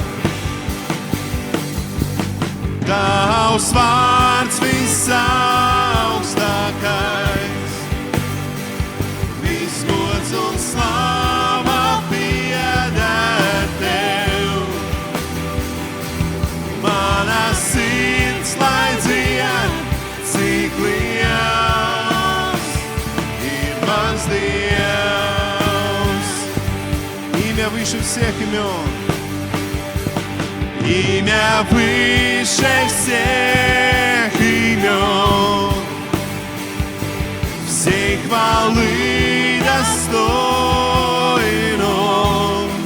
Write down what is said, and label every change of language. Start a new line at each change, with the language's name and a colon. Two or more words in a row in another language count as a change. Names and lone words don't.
Latvian: Tavs vārds visaugstākais, viss gods un slāva pieder Tev. Mana sirds lai dzied, cik liels ir mans Dievs.
Russian: Имя выше всех имен. Имя выше всех имен, всей хвалы достоин Он.